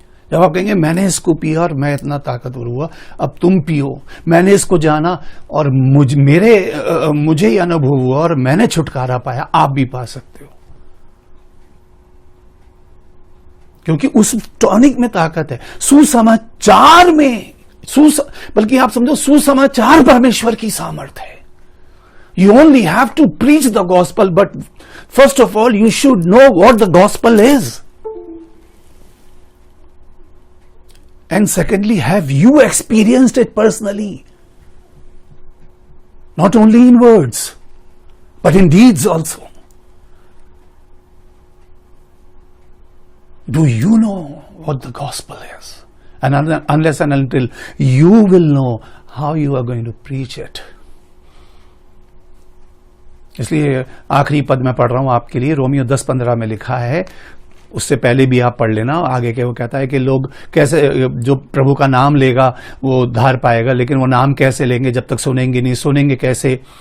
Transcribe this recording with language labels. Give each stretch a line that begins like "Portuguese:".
Hindi: जब आप कहेंगे मैंने इसको पिया और मैं इतना ताकतवर हुआ, अब तुम पियो, मैंने इसको जाना और मुझे ये अनुभव हुआ और मैंने छुटकारा पाया, आप भी पा सकते हो। क्योंकि उस टॉनिक में ताकत है। सुसमाचार में बल्कि आप समझो सुसमाचार परमेश्वर की सामर्थ है।
English: You only have to preach the gospel, but first of all, you should know what the gospel is. And secondly, have you experienced it personally? Not only in words, but in deeds also. Do you know what the gospel is? And unless and until you will know how you are going to preach it.
Hindi: इसलिए आखिरी पद में पढ़ रहा हूं आपके लिए, Romeo 10:15 में लिखा है, उससे पहले भी आप पढ़ लेना आगे के। वो कहता है कि लोग कैसे, जो प्रभु का नाम लेगा वो उद्धार पाएगा, लेकिन वो नाम कैसे लेंगे जब तक सुनेंगे नहीं, सुनेंगे कैसे?